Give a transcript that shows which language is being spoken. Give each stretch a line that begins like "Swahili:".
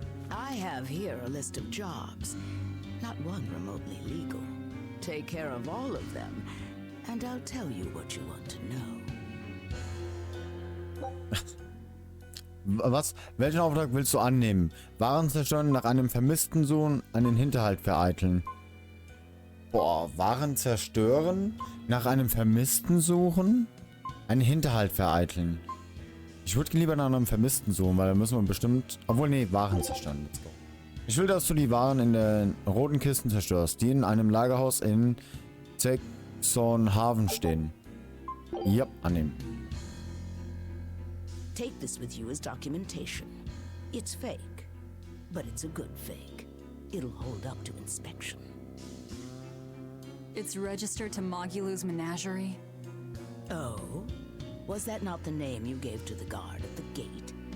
English: I have here a list of jobs, not one remotely legal. Take care of all of them, and I'll tell you what you want to know.
German: Was? Welchen Auftrag willst du annehmen? Waren zerstören, nach einem vermissten Sohn einen Hinterhalt vereiteln. Boah, Waren zerstören, nach einem Vermissten suchen, einen Hinterhalt vereiteln. Ich würde lieber nach einem Vermissten suchen, weil da müssen wir bestimmt... Obwohl, nee, Waren zerstören.
English: Let's go.
German: Ich will, dass du die Waren in den roten Kisten zerstörst, die in einem Lagerhaus in Haven stehen. Ja, annehmen.
English: Take this with you as documentation. It's fake, but it's a good fake. It'll hold up to inspection. It's registered to Mogulu's menagerie? Oh? Was that not the name you gave to the guard at the gate?